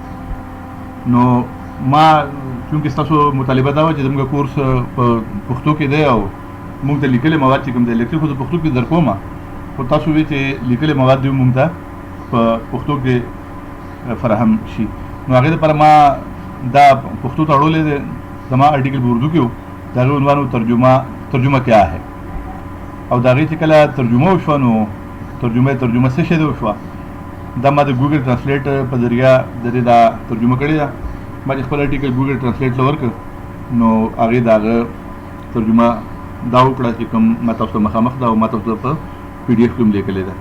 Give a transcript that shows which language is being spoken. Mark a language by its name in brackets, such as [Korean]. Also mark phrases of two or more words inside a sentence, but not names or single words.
[Pashto] نو ما چونکې ستاسو مطالبه دا وه چې زموږ کورس په پښتو کې دی او موږ ته لیکلي مواد چې کوم دی لیکچر خو د پښتو کې در کوم، خو تاسو وی چې لیکلي مواد دې موږ ته په پښتو کې فراهم شي. نو هغې دپاره ما دا پښتو ته اړولی دی. زما آرټیکل په اردو کې و، د هغې عنوان و [Urdu] ترجمه کیا ہے. [Pashto] او د هغې چې کله ترجمه وشوه نو ترجمه څه شی دی وشوه. دا ما د ګوګل ټرانسلیټ په ذریعه د دې دا ترجمه کړې ده. ما چې خپل آرټیکل ګوګل ټرانسلیټ له ورکړ نو هغې د هغه ترجمه دا وکړه چې کوم ما تاسو ته مخامخ ده او ما تاسو ته په PDF کې هم لیکلې ده.